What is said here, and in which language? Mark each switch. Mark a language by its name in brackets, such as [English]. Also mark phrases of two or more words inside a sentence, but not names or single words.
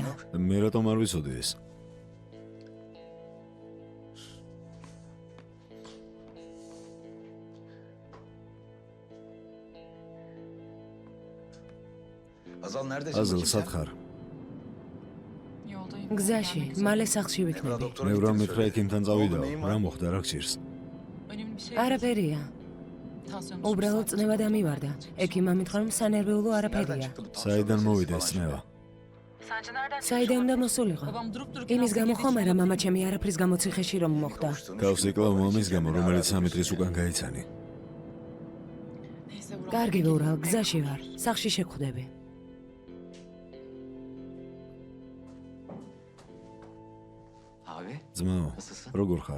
[Georgian] მე რატომ არ ვიცოდი ეს? აზალ, სად ხარ? [Turkish] yoldayım. [Georgian] გზაში, მალე სახლში ვიქნები. ნევრა მითხრა ექიმთან წავიდაო. რა მოხდა, რა გჭირს? [Turkish] Önemli bir şey. [Georgian] არაფერია. [Turkish] Tansiyonum [Georgian] უბრალოდ წნევა დამივარდა. ექიმმა მითხრა რომ სანერვიულო არაფერია. საიდან მოვიდა ეს წნევა? საიდან უნდა მოსულიყო? [Turkish] Babam durup dururken [Georgian] იმის გამო ხომ არა მამა ჩემი არაფრის გამო ციხეში რომ მოხვდა. გავს იკლავ მომის გამო, რომელიც 3 დღის უკან გაიცანი. [Turkish] Neyse Vural. [Georgian] კარგი ვურალ, გზაში ვარ. სახლში შეგხვდები. ძმაო, როგორ ხარ?